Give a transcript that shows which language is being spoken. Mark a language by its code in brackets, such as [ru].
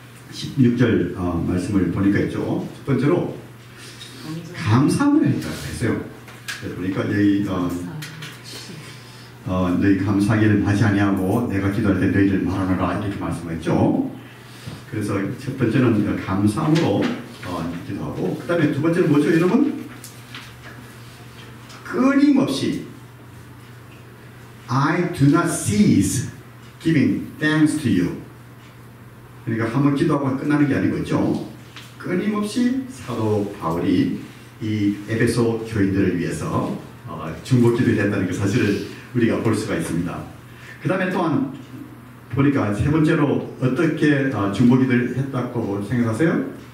[ko] 16절 말씀을 보니까 있죠. 첫 번째로 감사함을 했다고 했어요. 보니까 여기 너희 감사하기를 하지 아니하고 내가 기도할 때 너희를 말하노라 이렇게 말씀했죠. 그래서 첫 번째는 감사함으로 기도하고, 그 다음에 두 번째는 뭐죠, 여러분? [en] 끊임없이 I do not cease giving thanks to you. [ko] 그러니까 한번 기도하고 끝나는 게 아니고 있죠. 끊임없이 사도 바울이 이 에베소 교인들을 위해서 중보 기도를 했다는 그 사실을 우리가 볼 수가 있습니다. 그 다음에 또한 보니까 세 번째로 어떻게 중보 기도를 했다고 생각하세요?